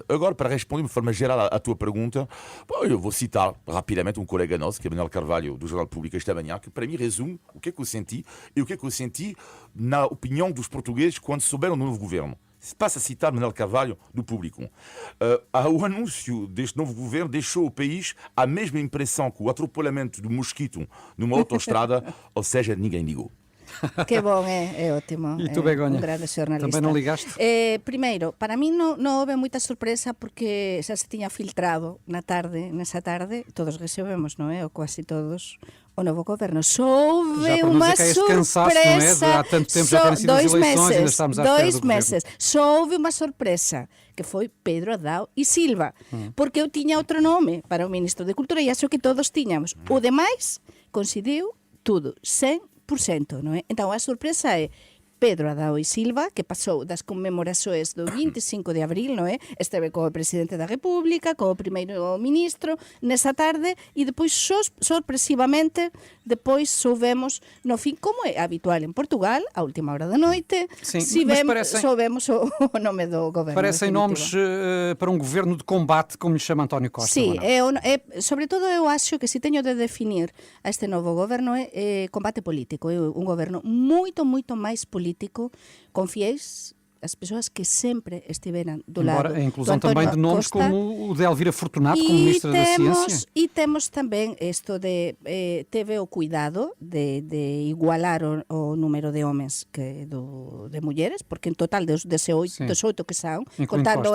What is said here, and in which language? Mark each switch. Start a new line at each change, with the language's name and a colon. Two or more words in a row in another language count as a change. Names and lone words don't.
Portuguese: Agora, para responder de forma geral à tua pergunta, eu vou citar rapidamente um colega nosso, que é Manuel Carvalho, do Jornal Público esta manhã, que para mim resume o que é que eu senti e o que é que eu senti na opinião dos portugueses quando souberam do novo governo. Passa a citar Manuel Carvalho, do Público. O anúncio deste novo governo deixou o país a mesma impressão que o atropelamento do mosquito numa autoestrada, ou seja, ninguém ligou. Que bom, é ótimo. E tu, Begonha? Um grande jornalista. Também não ligaste?
Galician: Primeiro, para mí non houve moita sorpresa porque xa se tiña filtrado nesa tarde, todos recebemos, non é?
Portuguese: Ou quase todos, o novo governo.
Galician: Só houve unha sorpresa.
Portuguese: Há tanto tempo já terem sido as eleições, ainda estamos à espera do meses.
Galician: Só houve unha sorpresa, que foi Pedro Adao e Silva, porque eu tiña outro nome para o Ministro de Cultura e acho que todos tiñamos. O demais coincidiu tudo, 100%, non é? Então a sorpresa é Pedro Adao e Silva, que pasou das conmemorações do 25 de abril, non é? Esteve co presidente da República, co primeiro ministro, nesa tarde, e depois, sorpresivamente, depois soubemos, no fin, como é habitual en Portugal, a última hora da noite,
Portuguese: Sim, mas
Galician: soubemos o nome do goberno.
Portuguese: Parecem nomes para um governo de combate, como lhe chama António Costa.
Galician: Sí, sobretudo eu acho que se teño de definir a este novo goberno é combate político, é un goberno moito máis político, con fiéis as persoas que sempre estiveran do lado
Portuguese: a inclusão do António também de nomes Costa, como o de Elvira Fortunato, como Ministra da Ciência.
Galician: E temos tamén isto de teve o cuidado de igualar o número de homens que de mulleres, porque en total dos oito que son, contando